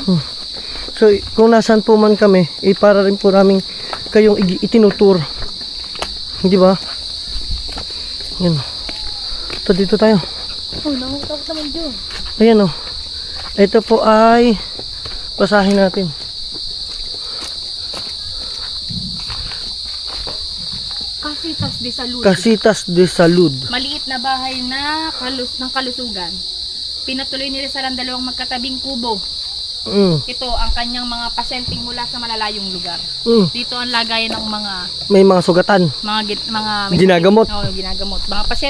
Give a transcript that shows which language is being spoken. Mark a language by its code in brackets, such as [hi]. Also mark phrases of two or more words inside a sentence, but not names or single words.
[tl] So kung nasaan po man kami, para rin po namin kayong itinutur. Di ba? Yan. Ito dito tayo. Oh, nangutakot naman dyan. Ayan o. Ito po ay basahin natin. Casitas de Salud. Casitas de Salud. Maliit na bahay na ng kalusugan. Pinatuloy ni Rizal ang dalawang magkatabing kubo. Ito ang kanyang mga pasyenteng mula sa malalayong lugar. Dito ang lagayan ng mga May mga sugatan. mga Ginagamot. Oo, ginagamot. Mga pasyente.